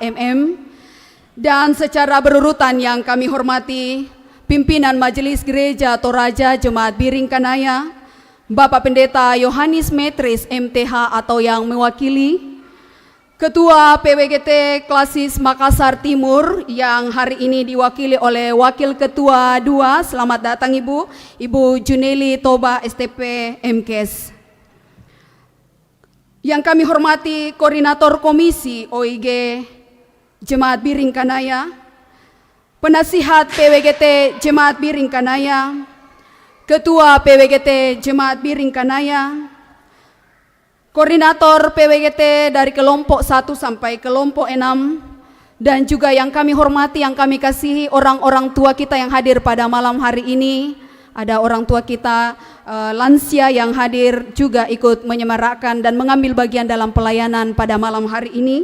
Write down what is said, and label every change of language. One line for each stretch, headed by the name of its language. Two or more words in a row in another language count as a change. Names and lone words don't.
Indonesian: MM, dan secara berurutan yang kami hormati pimpinan Majelis Gereja Toraja Jemaat Biring Kanaya, Bapak Pendeta Yohanes Metris MTH atau yang mewakili, Ketua PWGT Klasis Makassar Timur yang hari ini diwakili oleh Wakil Ketua 2, selamat datang Ibu Juneli Toba STP MKes. Yang kami hormati Koordinator Komisi OIG Jemaat Biring Kanaya, Penasihat PWGT Jemaat Biring Kanaya, Ketua PWGT Jemaat Biring Kanaya, Koordinator PWGT dari kelompok 1 sampai kelompok 6, dan juga yang kami hormati, yang kami kasihi orang-orang tua kita yang hadir pada malam hari ini. Ada orang tua kita lansia yang hadir juga ikut menyemarakkan dan mengambil bagian dalam pelayanan pada malam hari ini.